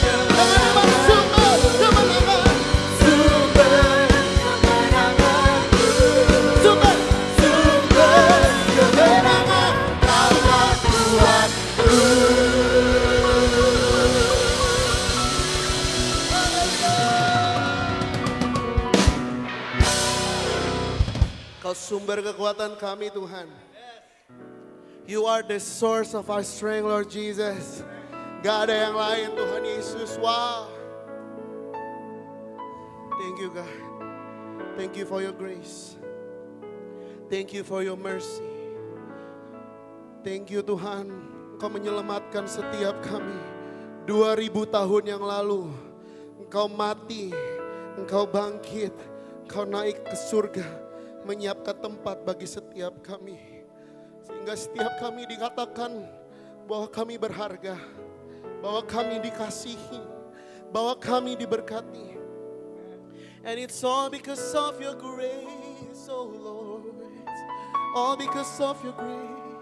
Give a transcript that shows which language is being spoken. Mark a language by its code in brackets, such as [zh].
[id] Teman-teman, sumber, teman-teman, sumber kemenanganku, sumber, sumber kemenangan, kaulah kuatku. Kau sumber kekuatan kami, Tuhan. [en] You are the source of our strength, Lord Jesus. [id] Gak ada yang lain, Tuhan Yesus. [en] Wow. Thank you, God. Thank you for your grace. Thank you for your mercy. Thank you, [id] Tuhan. Engkau menyelamatkan setiap kami. 2000 tahun yang lalu, Engkau mati, Engkau bangkit, Engkau naik ke surga, menyiapkan tempat bagi setiap kami. Sehingga setiap kami dikatakan bahwa kami berharga, bahwa kami dikasihi, bahwa kami diberkati. [en] And it's all because of your grace, oh Lord. All because of your grace.